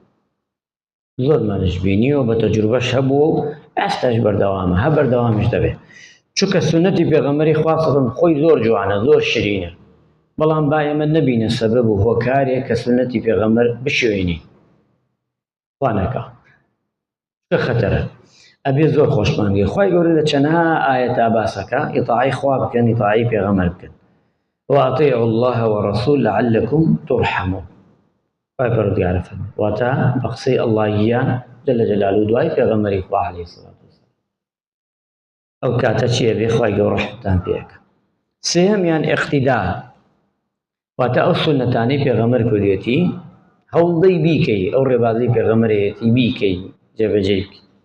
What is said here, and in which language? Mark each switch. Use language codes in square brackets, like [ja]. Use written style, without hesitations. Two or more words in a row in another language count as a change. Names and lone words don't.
[ckb] زۆرمانش بینیوە بە تەجروبەش هەبووە و ئێستاش بەردەوامە، هە بەردەوامیش دەبێت، چونکە سونەتی پێغەمبەری خوا خۆی زۆر جوانە، زۆر شیرینە، بەڵام با ئێمە نەبینە سەبەب و هۆکارێک کە سونەتی پێغەمبەر بشوێنی، وا نەکا، چکە خەتەرە، ئەبێ زۆر خۆشمان بێ. خوای گەورە لە چەندها ئایەتا باسەکە ئیطاعی خوا بکەن، ئیطاعی پێغەمبەر بکەن، [ar] وأطيعوا الله والرسول لعلكم ترحمون. [ckb] پروردگار فەرمێ واتە بە قسەی ئەڵڵاهیە [ar] جەل جەلالوهو [ckb] دوای پێغەمبەری خوا [ar] عەلەیهی سڵات وسەلام [ckb] ئەو کاتە چییە بێ خوای گەورە ڕەحمەتان پێکە. سێهەمیان ئیقتیدا، واتە ئەو سونەتانەی پێغەمبەر کردوێتی هەوڵدەی بیکەی، ئەو ڕێبازەی پێغەمبەرێتی بیکەی، جێبەجێ بکەی،